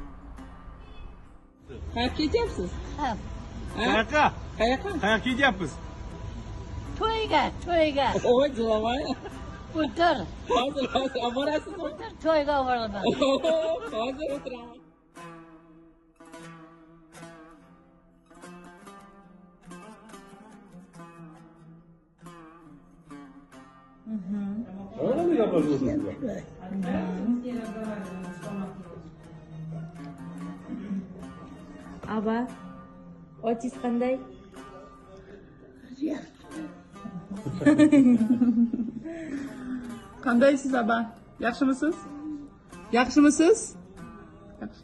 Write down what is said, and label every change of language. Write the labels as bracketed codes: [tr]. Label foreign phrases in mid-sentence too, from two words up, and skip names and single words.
[uz] Qayerga ketyapsiz? Ha, Qayoqqa? Qayoqqa ketyapmiz? to'yga. Voy, jilovay. O'tir. Hozir oborasizmi? To'yga boraman. Hozir o'tiraman. [tr] Öyle yapıyorsunuz? [uz] Aba, otis qanday? Qandaysiz aba? Yaxshimisiz? Yaxshimisiz? Yaxshi.